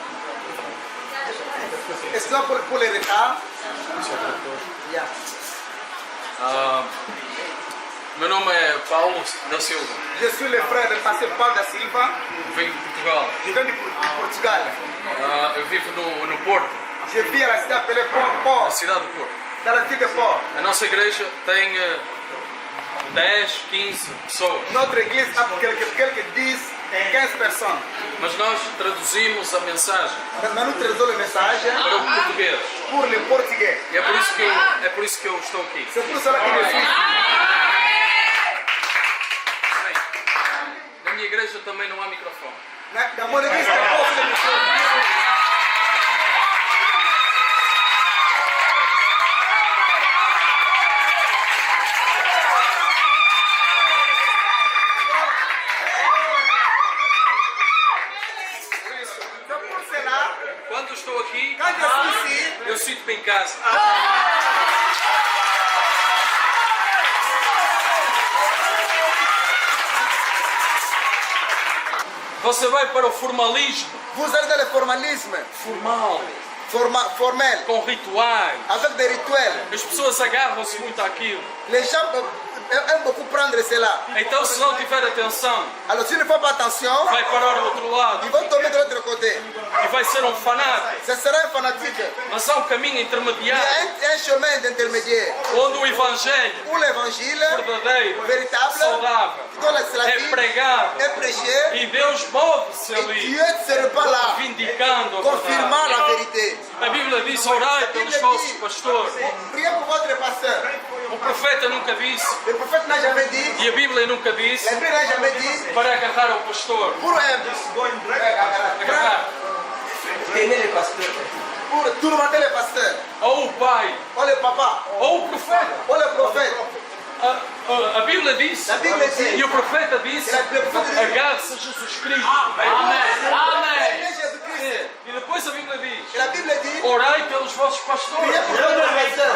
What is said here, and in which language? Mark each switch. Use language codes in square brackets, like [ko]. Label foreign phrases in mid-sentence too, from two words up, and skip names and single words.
[fr] Excellent pour les retards. [en] Yeah. [pt] Meu nome é Paulo da Silva. [fr] Je suis le frère de pasteur Paulo da Silva. [pt] Venho de Portugal. [fr] Je viens de Portugal. [pt] Eu vivo no Porto, [fr] Je vis à la cité appelée [pt] na Port, cidade do Porto. [fr] dans la ville de Port. [pt] A nossa igreja tem 10, 15 pessoas, [fr] Notre église a quelques 10, 15 personnes. [pt] mas nós traduzimos a mensagem [fr] Maintenant, nous traduisons le message [pt] para o português. [fr] pour les Portugais. [pt] E é por isso que eu estou aqui. [fr] C'est pour cela que je suis ici. [pt] Bem, na minha igreja também não há microfone. [fr] Dans mon église, il y a pas de micro. C'est pour cela, [pt] Quando estou aqui, [fr] quand je suis ici, [pt] eu sinto-me em casa. Você vai para o formalismo, [fr] vous allez dans le formalisme [pt] formal, [fr] formel, [pt] com rituais. [fr] avec des rituels. [pt] As pessoas agarram-se muito àquilo. [fr] Les gens aiment beaucoup prendre cela. [pt] Então, se não tiver atenção, [fr] Alors, s'ils ne font pas attention, [pt] vai parar do outro lado [fr] ils vont tomber de l'autre côté. [pt] e vai ser um fanático. [fr] Ce sera un fanatique. [pt] Mas há um caminho [fr] Il y [pt] intermediário [fr] a un chemin d'intermédiaire [pt] onde o Evangelho [fr] où l'évangile [pt] verdadeiro, [fr] véritable, [pt] saudável, [fr] dans la [pt] é [fr] vie, [pt] pregado [fr] est prêché. [pt] e Deus move-se [fr] Et [pt] ali, [fr] Dieu ne sera pas là, [pt] vindicando a [fr] confirmant [pt] verdade. [fr] la vérité. [pt] A Bíblia diz: orai pelos vossos pastores. [fr] Priez pour votre pasteur. [pt] O profeta nunca disse, [fr] Le prophète n'a jamais dit, [pt] e a Bíblia nunca disse, [fr] la Bible n'a jamais dit, [pt] para agarrar ao pastor. [fr] pour [pt] Agarrar. [fr] tenez le pasteur. pour tourmenter les pasteurs. [pt] Ou o pai, [fr] Ou le papa, [pt] ou o profeta. [fr] ou le prophète. [pt] A Bíblia diz, [fr] La Bible dit, [pt] e o profeta disse, [fr] le prophète dit, [pt] agarre-se a Jesus Cristo. Amém. Amém. [fr] Jésus-Christ. [pt] E depois a Bíblia diz, [fr] Et la Bible dit, [pt] orai pelos vossos pastores, [fr] priez pour vos pasteurs.